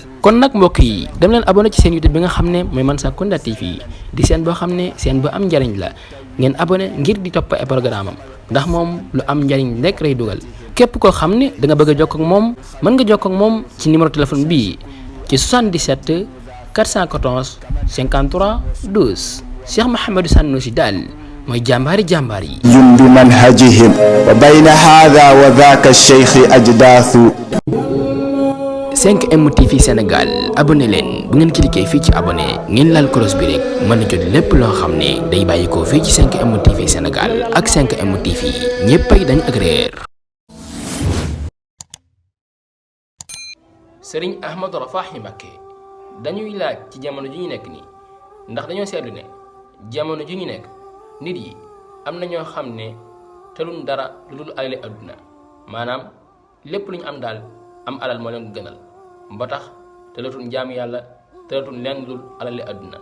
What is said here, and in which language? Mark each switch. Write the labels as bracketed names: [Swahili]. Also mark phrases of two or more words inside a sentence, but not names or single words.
[Wolof] kon nag mbokk yi dem leen abonné ci seen YouTube bi nga xam ne mooy Mansacounda TV di seen boo xam ne seen bu am njariñ la ngeen abonné ngir di topp ay programme am ndax moom lu am njariñ rek lay dugal. képp koo xam ne da nga bëgg a jokkoo ak moom mën nga jokkoo ak moom ci numéro téléphone bii ci 77 414 53 12. Cheikh Mouhamadou Sanusi daal mooy jàmbaari jàmbaar yi. [Arabic] جند منهجهم وبين هذا وذاك الشيخ أجداث. [Wolof] 5M TV Sénégal abonné leen bu ngeen cliquer fii ci abonné ngeen laal cloche bi rek mën a jot lépp loo xam ne day bàyyi ko fii ci 5M TV Sénégal ak 5M TV ñëppay dañ ak réer. Serigne Ahmadou Rafahi Mbacké dañuy laaj ci jamono ji ñu nekk nii ndax dañoo seetlu ne jamono ji ñu nekk nit yi am na ñoo xam ne teluñ dara lu dul alali adduna maanaam lépp lu ñu am daal am alal moo leen gënal ba tax telatuñ jaamu yàlla telatuñ leen dul alali adduna.